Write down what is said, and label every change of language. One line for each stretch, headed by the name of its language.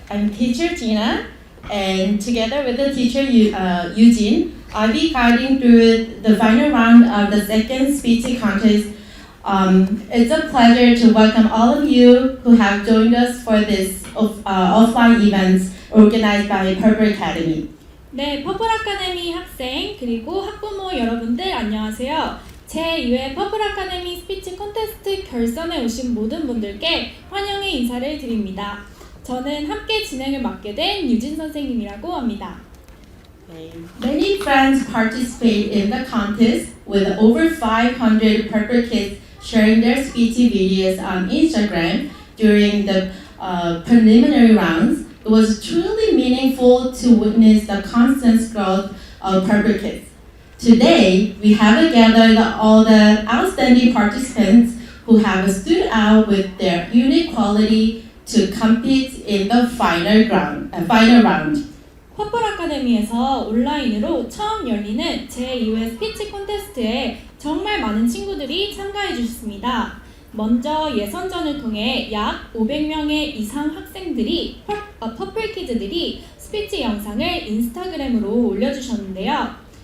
English: I'm teacher Gina, and together with the teacher Eugene, I'll be guiding through the final round of the second speech contest. It's a pleasure to welcome all of you who have joined us for this offline events organized by Purple Academy.
Korean: 네, 퍼플아카데미 학생 그리고 학부모 여러분들 안녕하세요. 제2회 퍼플아카데미 스피치 콘테스트 결선에 오신 모든 분들께 환영의 인사를 드립니다. 저는 함께 진행을 맡게 된 유진 선생님이라고 합니다.
English: Many friends participate in the contest with over 500 Purple kids sharing their speech videos on Instagram during the preliminary rounds. It was truly meaningful to witness the constant growth of Purple kids. Today, we have gathered all the outstanding participants who have stood out with their unique quality to compete in the final round.
Korean: 퍼플아카데미에서 온라인으로 처음 열리는 제2회 스피치 콘테스트에 정말 많은 친구들이 참가해 주셨습니다. 먼저 예선전을 통해 약 500명의 이상 학생들이 퍼플키즈들이 스피치 영상을 인스타그램으로 올려주셨는데요.